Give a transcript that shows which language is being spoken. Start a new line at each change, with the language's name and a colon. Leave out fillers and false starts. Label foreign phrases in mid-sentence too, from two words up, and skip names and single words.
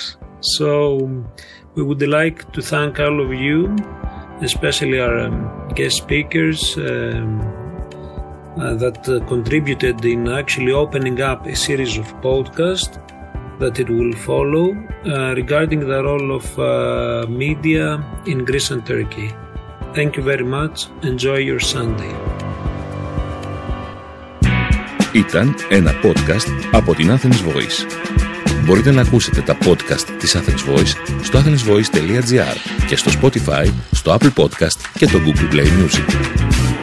English: So we would like to thank all of you, especially our guest speakers that contributed in actually opening up a series of podcasts that it will follow regarding the role of media in Greece and Turkey. Thank you very much. Enjoy your Sunday.
Greek: Ήταν ένα podcast από την Athens Voice. Μπορείτε να ακούσετε τα podcast της Athens Voice στο athensvoice.gr και στο Spotify, στο Apple Podcast και το Google Play Music.